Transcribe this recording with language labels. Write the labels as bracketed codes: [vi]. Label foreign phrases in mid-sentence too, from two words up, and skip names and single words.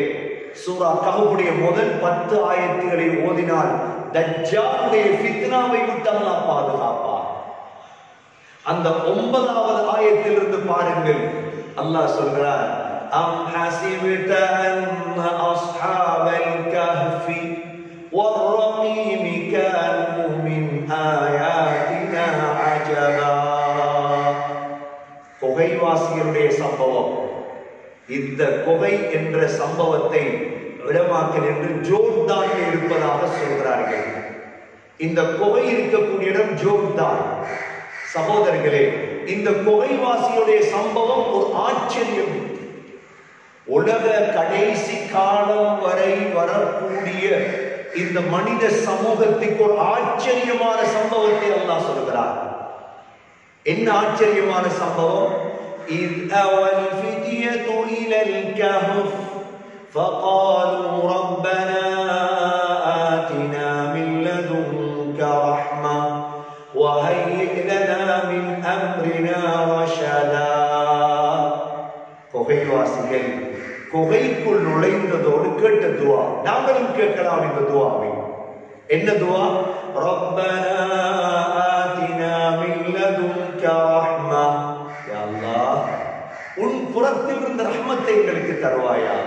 [ta] சூரா கஹ்ஃபுடைய முதல் 10 ஆயத்துகளை ஓதினால் தஜ்ஜாலுடைய ஃபித்னாவை விட்டு அல்லாஹ் பாதுகாப்பார். அந்த 9வது ஆயத்திலிருந்து பாருங்கள், அல்லாஹ் சொல்கிறார், [ar] أم حسبت أن أصحاب الكهف والرقيم كانوا من آياتنا عجبا. [ta] குகைவாசிகளுடைய சம்பவம். இந்த குகை என்ற சம்பவத்தை உலமாக்கள் என்று ஜோர்டானில் இருப்பதாக சொல்கிறார்கள். இந்த குகை இருக்கக்கூடிய இடம் ஜோர்டான். சகோதரர்களே, இந்த குகைவாசியுடைய சம்பவம் ஒரு ஆச்சரியம். உலக கடைசி காலம் வரை வரக்கூடிய இந்த மனித சமூகத்துக்கு ஒரு ஆச்சரியமான சம்பவத்தை அல்லாஹ் சொல்கிறார். என்ன ஆச்சரியமான சம்பவம்? [ar] إذ أوى الفتية إلى الكهف فقالوا ربنا آتنا من لدنك رحمة وهيئ لنا من أمرنا رشدا. [ta] குகைவாசிகள் குகைக்குள் நுழைந்ததோடு கேட்ட துவா, நாங்களும் கேட்கலாம் இந்த துவாவை. என்ன துவா? [ar] ربنا آتنا من لدنك رحمة. يا الله, [ta] உன் புறத்தில் இருந்த ரஹ்மத்தை எங்களுக்கு தருவாயாக.